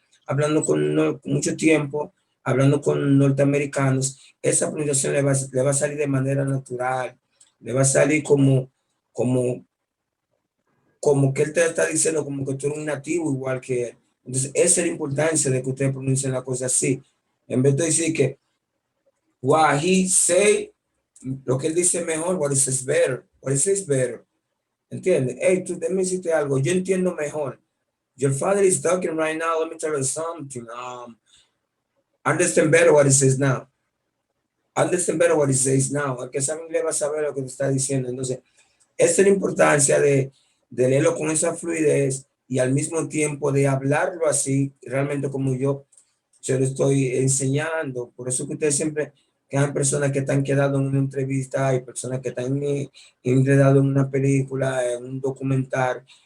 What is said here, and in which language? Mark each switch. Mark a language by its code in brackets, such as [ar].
[es] hablando con mucho tiempo, hablando con norteamericanos, esa pronunciación le va a salir de manera natural, le va a salir como, como que él te está diciendo, como que tú eres un nativo igual que él. Entonces, esa es la importancia de que ustedes pronuncien la cosa así. En vez de decir que [en] what he say, [es] lo que él dice mejor, [en] what he says better, what he says better. [es] ¿Entiendes? Hey, tú déjame decirte algo, yo entiendo mejor. [en] Your father is talking right now, let me tell you something. Understand better what he says now. Understand better what he says now. [es] El que sabe inglés va a saber lo que te está diciendo. Entonces, esa es la importancia de leerlo con esa fluidez y al mismo tiempo de hablarlo así, realmente como yo se lo estoy enseñando. Por eso que ustedes siempre, que hay personas que están quedando en una entrevista, hay personas que están enredados en una película, en un documental,